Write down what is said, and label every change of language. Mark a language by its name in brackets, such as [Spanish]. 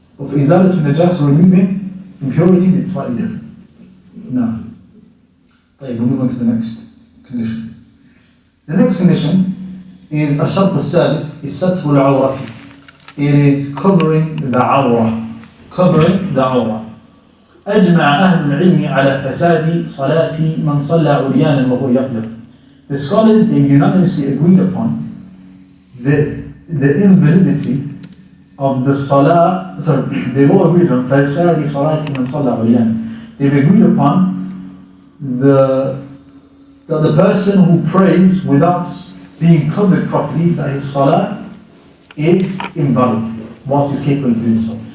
[English] But for Izalah to Najasa, removing impurities, it's slightly different. Now, we'll move on to the next condition. The next condition is [Arabic] الشرط السادس [English] is [Arabic] ستر العورة. [English] It is covering the awrah. Covering the awrah. [Arabic] أجمع أهل العلم على فساد صلاة من صلى عريانا وهو يقدر. [English] The scholars, they unanimously agreed upon the invalidity of the salah. Sorry, they've all agreed on [Arabic] فساد صلاة من صلى عريانا. [English] They've agreed upon the person who prays without being covered properly, that his salah is invalid whilst he's capable of doing so.